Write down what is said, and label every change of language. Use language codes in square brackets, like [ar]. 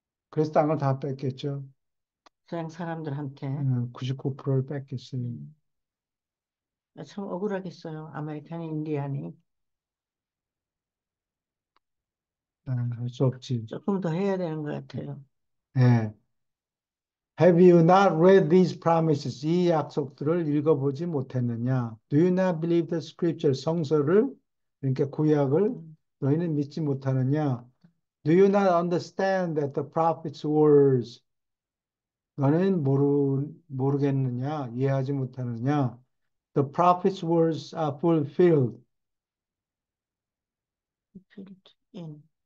[ko] 그래서 땅을 다 뺏겼죠. 서양 사람들한테. 99%를 뺏겼어요. 음, 참 억울하겠어요. 아메리칸 인디안이. 할 수 없지. 조금 더 해야 되는 것 같아요. 예. [en] Have you not read these promises? [ko] 이 약속들을 읽어보지 못했느냐? [en] Do you not believe the scripture? [ko] 성서를, 그러니까 구약을 음, 너희는 믿지 못하느냐? [en] Do you not understand that the prophets' words? [ko] 너는 모르겠느냐? 이해하지 못하느냐? [en] The prophets' words are fulfilled filled in.